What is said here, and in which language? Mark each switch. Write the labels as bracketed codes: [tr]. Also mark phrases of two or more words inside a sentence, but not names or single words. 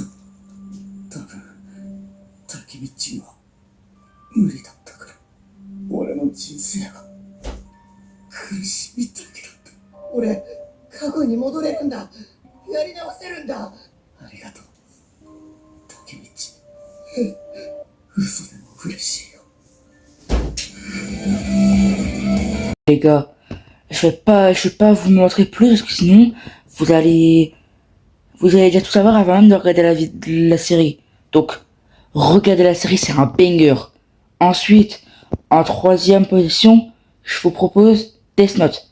[ja] 多分竹道には無理だったから。俺の人生は苦しみだけだった。俺、過去に戻れるんだ。やり直せるんだ。ありがとう、竹道。嘘でも嬉しいよ。 [fr] Les gars, je vais pas vous montrer plus parce que sinon vous allez déjà tout savoir avant même de regarder la série. Donc, regardez la série, c'est un banger. Ensuite, en troisième position, je vous propose Death Note.